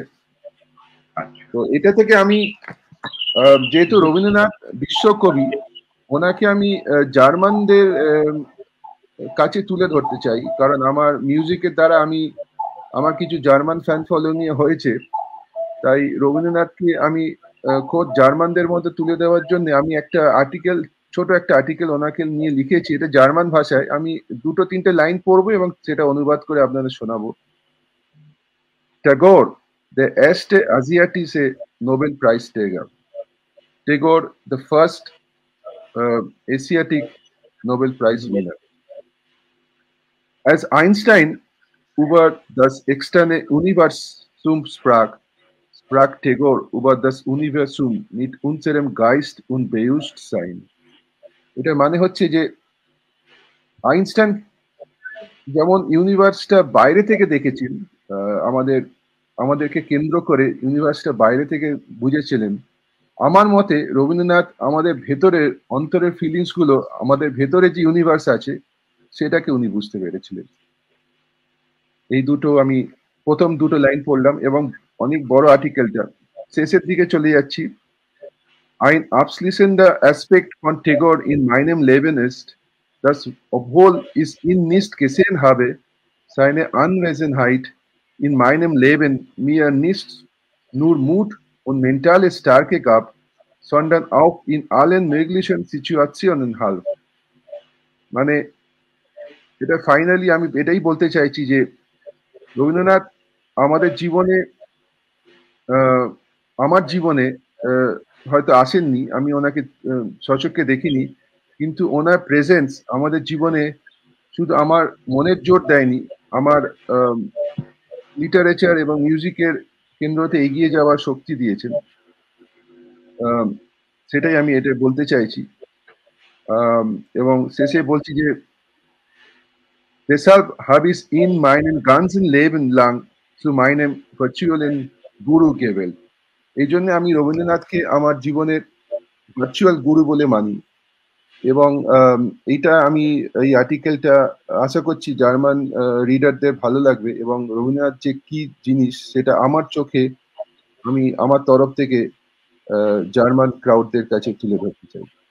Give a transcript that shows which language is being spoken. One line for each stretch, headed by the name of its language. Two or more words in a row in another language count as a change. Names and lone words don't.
Bangla: তো এটা থেকে আমি যেহেতু রবীন্দ্রনাথ বিশ্বকবি, ওনাকে আমি জার্মানদের কাছে তুলে ধরতে চাই, কারণ আমার মিউজিকের দ্বারা আমার কিছু জার্মান
English: fan following
Bangla: হয়েছে। তাই রবীন্দ্রনাথকে আমি খোদ জার্মানদের মধ্যে তুলে দেওয়ার জন্য আমি ছোট একটা আর্টিকেল ওনাকে নিয়ে লিখেছি। এটা জার্মান ভাষায়, আমি 2-3 লাইন পড়বো এবং সেটা অনুবাদ করে আপনাদের শোনাবো।
German: Tagore, der erste asiatische Nobelpreisträger.
English: Tagore, the first Asiatic Nobel Prize winner.
German: Als Einstein über das externe Universum sprach Tagore über das Universum mit unserem Geist und Bewusstsein.
Bangla: এটা মানে হচ্ছে যে আইনস্টাইন যেমন ইউনিভার্সটা বাইরে থেকে দেখেছেন, আমাদেরকে কেন্দ্র করে ইউনিভার্সটা বাইরে থেকে বুঝেছিলেন, আমার মতে রবীন্দ্রনাথ আমাদের ভেতরের অন্তরের ফিলিংস গুলো, আমাদের ভেতরে যে ইউনিভার্স আছে সেটাকে উনি বুঝতে পেরেছিলেন। এই আমি প্রথম 2 লাইন পড়লাম এবং অনেক বড় আর্টিকেলটা, শেষের দিকে চলে যাচ্ছি।
German: Ein abschließender Aspekt von Tagore in meinem Leben ist, dass obwohl ich ihn nicht gesehen habe, seine Anwesenheit in meinem Leben mir nicht nur Mut und mentale Stärke gab, sondern auch in allen möglichen Situationen half.
Bangla: মানে এটা ফাইনালি আমি এটাই বলতে চাইছি যে রবীন্দ্রনাথ আমাদের জীবনে, আমার জীবনে হয়তো আসেননি, আমি ওনাকে সচক্ষে দেখিনি, কিন্তু ওনার প্রেজেন্স আমাদের জীবনে শুধু আমার মনের জোর দেয়নি, আমার লিটারেচার এবং মিউজিকের কেন্দ্রতে এগিয়ে যাওয়ার শক্তি দিয়েছেন। সেটাই আমি এটা বলতে চাইছি। এবং শেষে বলছি যে
German: deshalb habe ich ihn meinen ganzen Leben lang zu meinem virtuellen Guru gewählt.
Bangla: এই জন্য আমি রবীন্দ্রনাথকে আমার জীবনের ভার্চুয়াল গুরু বলে মানি। এবং এইটা আমি এই আর্টিকেলটা আশা করছি জার্মান রিডারদের ভালো লাগবে, এবং রবীন্দ্রনাথ যে কি জিনিস সেটা আমার চোখে আমি আমার তরফ থেকে জার্মান ক্রাউডদের কাছে তুলে ধরতে চাই।